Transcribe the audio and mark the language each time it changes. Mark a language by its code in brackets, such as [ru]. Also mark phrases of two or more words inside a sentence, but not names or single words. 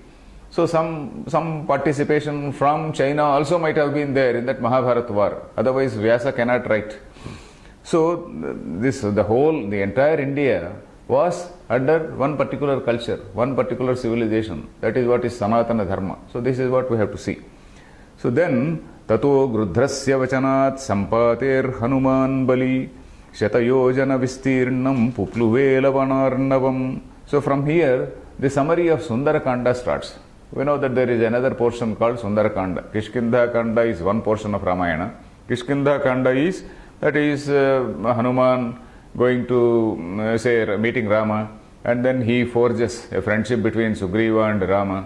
[en] So some participation from China also might have been there in that Mahabharata war. Otherwise Vyasa cannot write. So the entire India was under one particular culture, one particular civilization. That is what is Sanatana Dharma. So this is what we have to see. So then, [sa] ततो गृध्रस्य वचनात् सम्पातेः हनुमान् बली शतयोजन विस्तीर्णं पुप्लुवे लवणार्णवम्. [en] So from here, the summary of Sundarakanda starts. We know that there is another portion called Sundarakanda. Kishkindha Kanda is one portion of Ramayana. Kishkindha Kanda is, that is Hanuman going to, say, meeting Rama, and then he forges a friendship between Sugriva and Rama.